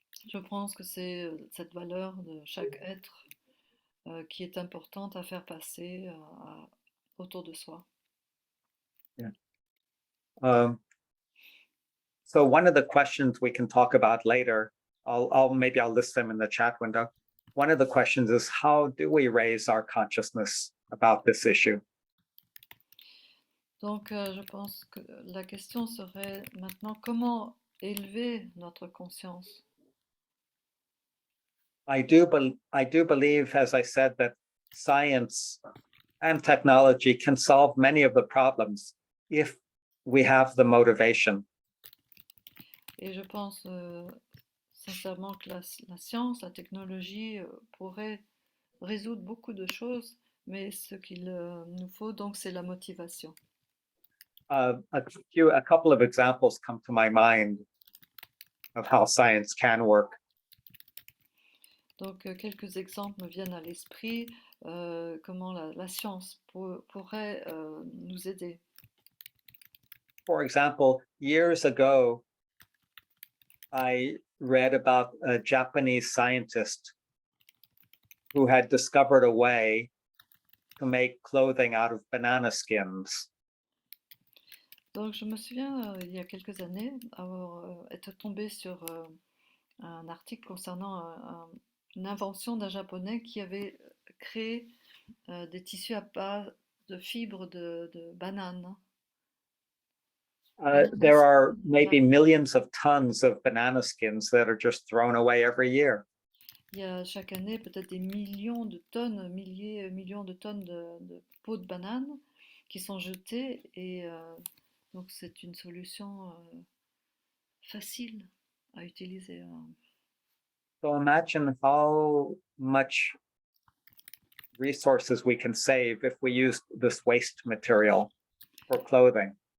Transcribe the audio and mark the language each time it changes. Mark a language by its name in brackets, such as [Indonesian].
[French] Je pense que c'est cette valeur de chaque être qui est importante à faire passer autour de soi. [English] Yeah. So one of the questions we can talk about later, maybe I'll list them in the chat window. One of the questions is, how do we raise our consciousness about this issue? [French] Donc je pense que la question serait maintenant comment élever notre conscience. [English] I do believe, as I said, that science and technology can solve many of the problems if we have the motivation. [French] Et je pense sincèrement que la science, la technologie pourrait résoudre beaucoup de choses, mais ce qu'il nous faut donc c'est la motivation. [English] A couple of examples come to my mind of how science can work. [French] Donc quelques exemples me viennent à l'esprit comment la science pourrait nous aider. [English] For example, years ago, I read about a Japanese scientist who had discovered a way to make clothing out of banana skins. [French] Donc je me souviens il y a quelques années avoir être tombée sur un article concernant une invention d'un japonais qui avait créé des tissus à base de fibres de banane. [English] There are maybe millions of tons of banana skins that are just thrown away every year. [French] Il y a chaque année peut-être des millions de tonnes, millions de tonnes de peaux de banane qui sont jetées et donc c'est une solution facile à utiliser. [English] So imagine how much resources we can save if we use this waste material for clothing.